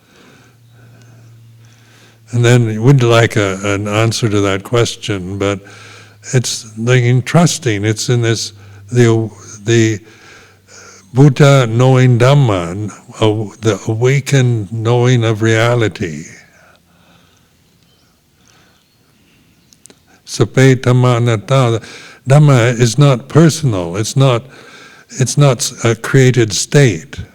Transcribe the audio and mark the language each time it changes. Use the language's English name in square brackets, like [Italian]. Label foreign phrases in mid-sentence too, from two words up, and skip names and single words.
[English] And then you wouldn't like an answer to that question, but it's like in trusting. It's in this the Buddha knowing Dhamma, the awakened knowing of reality. [Pali] Sape Dhamma anatta. [English] Dhamma is not personal. It's not a created state.